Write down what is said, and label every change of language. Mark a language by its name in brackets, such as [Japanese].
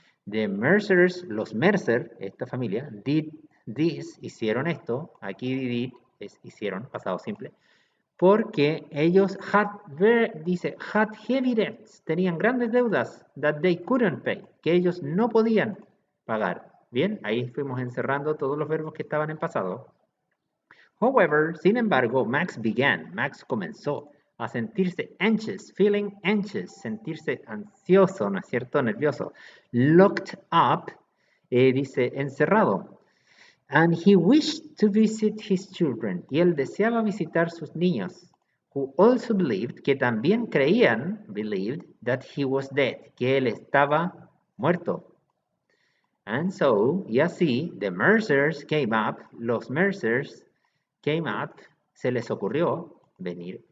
[English] The Mercers, [Spanish] los Mercer, esta familia, [English] did this, [Spanish] hicieron esto, aquí [English] did [Spanish] es hicieron, pasado simple, porque ellos [English] had heavy debts, [Spanish] tenían grandes deudas [English] that they couldn't pay, [Spanish] que ellos no podían pagar. Bien, ahí fuimos encerrando todos los verbos que estaban en pasado. [English] However, [Spanish] sin embargo, Max comenzó a sentirse [English] anxious, feeling anxious, [Spanish] sentirse ansioso, ¿no es cierto? Nervioso. [English] Locked up, [Spanish] dice encerrado. [English] And he wished to visit his children. [Spanish] Y él deseaba visitar sus niños. [English] Who also believed, [Spanish] que también creían, [English] believed, that he was dead, [Spanish] que él estaba muerto. [English] And so, [Spanish] y así, [English] the Mercers came up, [Spanish] los Mercers [English] came up, [Spanish] se les ocurrió venir.